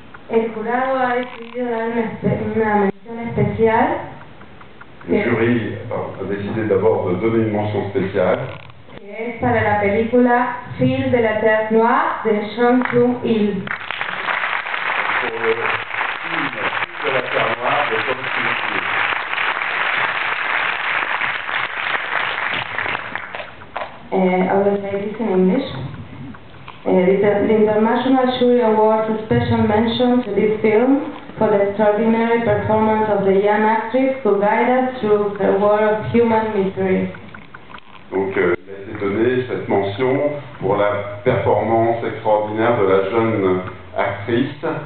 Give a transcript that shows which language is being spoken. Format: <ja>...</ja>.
<es>El jurado ha decidido dar una mención especial.</es> <fr>Le jury a décidé d'abord de donner une mention spéciale.</fr> <es>Que es para la película Fil de la Terre Noire de Sean Chung-il.</es> <fr>Pour le film Fil de la Terre Noire de Sean Chung-il.</fr> <en>I will say this in English. The International Jury awards a special mention to this film for the extraordinary performance of the young actress who guided us through the world of human misery.</en> <fr>Donc, il a été donné cette mention pour la performance extraordinaire de la jeune actrice.</fr>